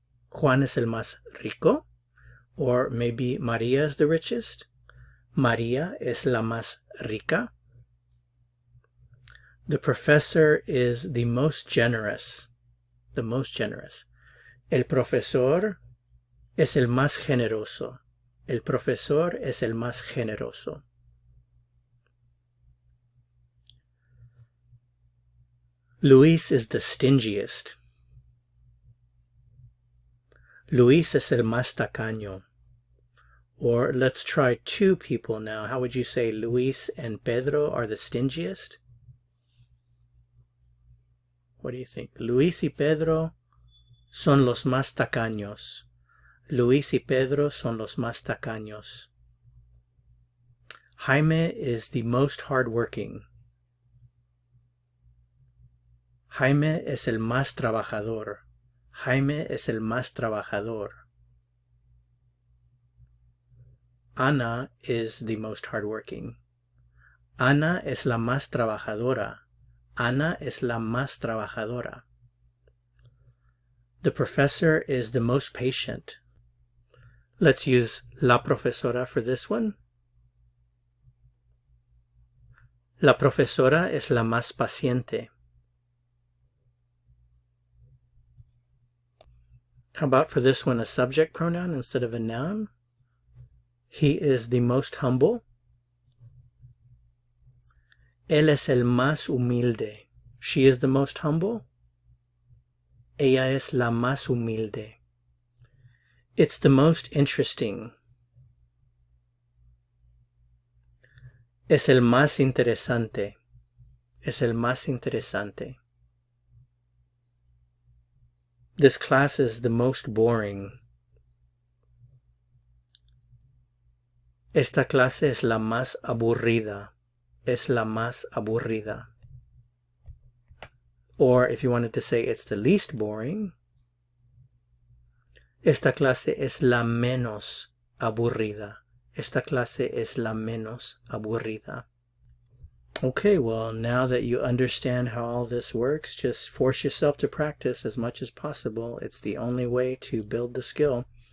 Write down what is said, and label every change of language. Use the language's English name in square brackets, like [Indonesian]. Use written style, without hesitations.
[Spanish] Juan es el más rico, [English] or maybe Maria is the richest. [Spanish] Maria es la más rica. [English] The professor is the most generous. The most generous. [Spanish] El profesor es el más generoso. El profesor es el más generoso. [English] Luis is the stingiest. [Spanish] Luis es el más tacaño. [English] Or let's try two people now. How would you say Luis and Pedro are the stingiest? What do you think? [Spanish] Luis y Pedro son los más tacaños. Luis y Pedro son los más tacaños. [English] Jaime is the most hardworking. [Spanish] Jaime es el más trabajador. Jaime es el más trabajador. [English] Ana is the most hardworking. [Spanish] Ana es la más trabajadora. Ana es la más trabajadora. [English] The professor is the most patient. Let's use la profesora for this one. [Spanish] La profesora es la más paciente. [English] How about for this one a subject pronoun instead of a noun? He is the most humble. [Spanish] Él es el más humilde. [English] She is the most humble. [Spanish] Ella es la más humilde. [English] It's the most interesting. [Spanish] Es el más interesante. Es el más interesante. [English] This class is the most boring. [Spanish] Esta clase es la más aburrida. Es la más aburrida. [English] Or if you wanted to say it's the least boring, [Spanish] esta clase es la menos aburrida. Esta clase es la menos aburrida. [English] Okay, well, now that you understand how all this works, just force yourself to practice as much as possible. It's the only way to build the skill.